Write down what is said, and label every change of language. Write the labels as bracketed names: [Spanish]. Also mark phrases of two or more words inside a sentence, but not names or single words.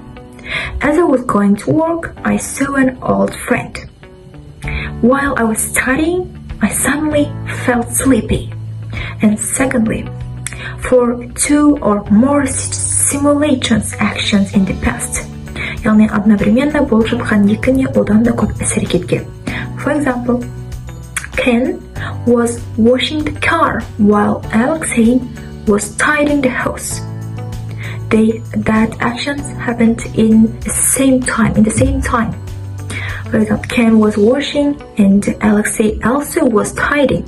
[English] As I was going to work, I saw an old friend. While I was studying, I suddenly felt sleepy. And secondly, for two or more simulations actions in the past. [Kazakh] яғни одновременно болып жатқан екі не одан да көп іс-әрекетке. [English] For example, Ken was washing the car while Alexei was tidying the house. That actions happened in the same time. For example, Ken was washing and Alexei also was tidying.